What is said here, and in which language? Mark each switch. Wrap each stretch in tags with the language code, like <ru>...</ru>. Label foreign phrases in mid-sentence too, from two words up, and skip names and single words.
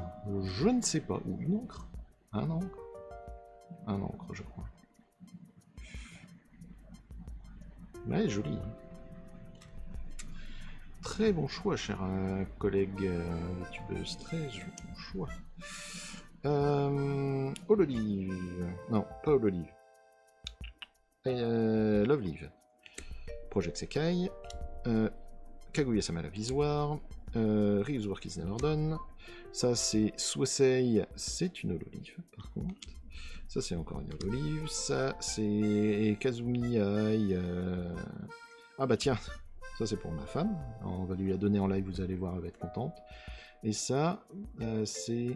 <fr>Je ne sais pas. Ou une encre? Un encre? Un encre, je crois. Ouais, joli. Hein. Très bon choix, cher collègue youtubeuse. Très bon choix. Hololive. Non, pas Hololive. Lovelive. Project Sekai. Kaguya-sama la Visoire. Ryu's Work is Never Done. Ça, c'est Suosei, c'est une hololive, par contre. Ça, c'est encore une hololive. Ça, c'est Kazumi Ai. Ah bah tiens, ça, c'est pour ma femme. On va lui la donner en live, vous allez voir, elle va être contente. Et ça, c'est...</fr>